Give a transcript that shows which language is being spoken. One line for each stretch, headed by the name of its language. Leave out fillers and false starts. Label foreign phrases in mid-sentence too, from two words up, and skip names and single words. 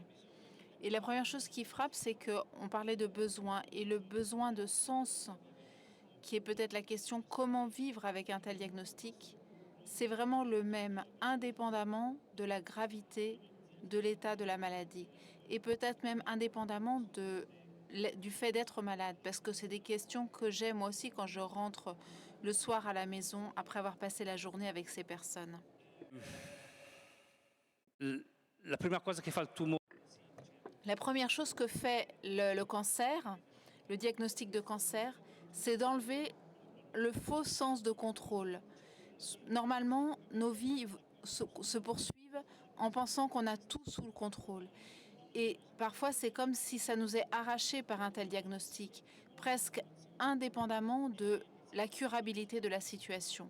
French: Et la première chose qui frappe, c'est qu'on parlait de besoin, et le besoin de sens, qui est peut-être la question comment vivre avec un tel diagnostic, c'est vraiment le même, indépendamment de la gravité de l'état de la maladie, et peut-être même indépendamment du fait d'être malade, parce que c'est des questions que j'ai moi aussi quand je rentre le soir à la maison après avoir passé la journée avec ces personnes?
Italian: La prima cosa che fa il tumore
French: La première chose que fait le cancer, le diagnostic de cancer, c'est d'enlever le faux sens de contrôle. Normalement, nos vies se poursuivent en pensant qu'on a tout sous le contrôle. Et parfois, c'est comme si ça nous est arraché par un tel diagnostic, presque indépendamment de la curabilité de la situation.